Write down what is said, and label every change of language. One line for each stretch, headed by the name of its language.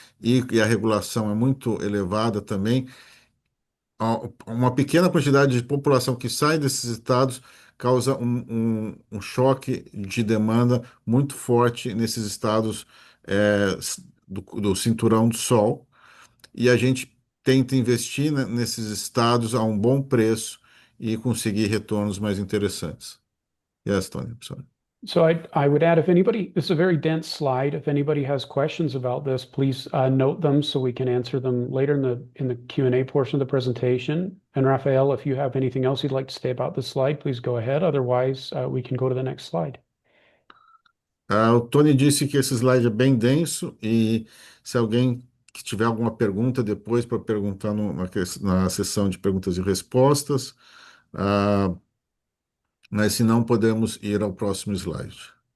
Portuguese: E a regulação é muito elevada também, uma pequena quantidade de população que sai desses estados causa um choque de demanda muito forte nesses estados do cinturão do sol. E a gente tenta investir nesses estados a um bom preço e conseguir retornos mais interessantes.
English: Yes, Tony, sorry. So I would add, if anybody, this is a very dense slide. If anybody has questions about this, please note them so we can answer them later in the Q&A portion of the presentation. And Rafael, if you have anything else you'd like to say about this slide, please go ahead. Otherwise, we can go to the next slide.
Portuguese: O Tony disse que esse slide é bem denso e se alguém que tiver alguma pergunta depois para perguntar na sessão de perguntas e respostas, mas se não, podemos ir ao próximo slide.